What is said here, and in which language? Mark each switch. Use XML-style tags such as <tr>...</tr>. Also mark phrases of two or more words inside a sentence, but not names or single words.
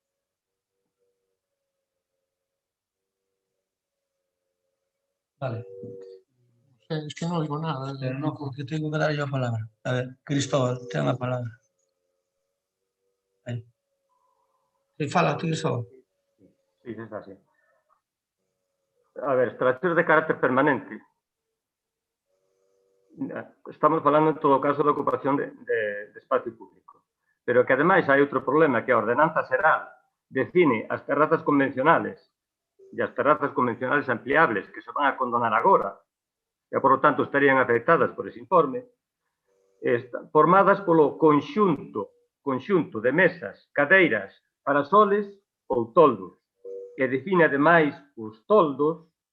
<es>Vale. Es que no digo nada. Pero no, porque tengo que dar yo la palabra. A ver, Cristóbal, te da la palabra.</es> <gl>Sí, fala, Cristóbal.</gl> <es>Sí, está así.</es> <gl>A ver, instalacións de carácter permanente. Estamos falando en todo caso da ocupación de espacio público. Pero que ademais hai outro problema, que a ordenanza xeral define as terrazas convencionales e as terrazas convencionales ampliables que se van a condonar agora, e,</gl> <es>por lo tanto,</es> <gl>estarían afectadas por ese informe, formadas polo conxunto de mesas, cadeiras, parasoles ou toldos, que define, ademais, os toldos,</gl>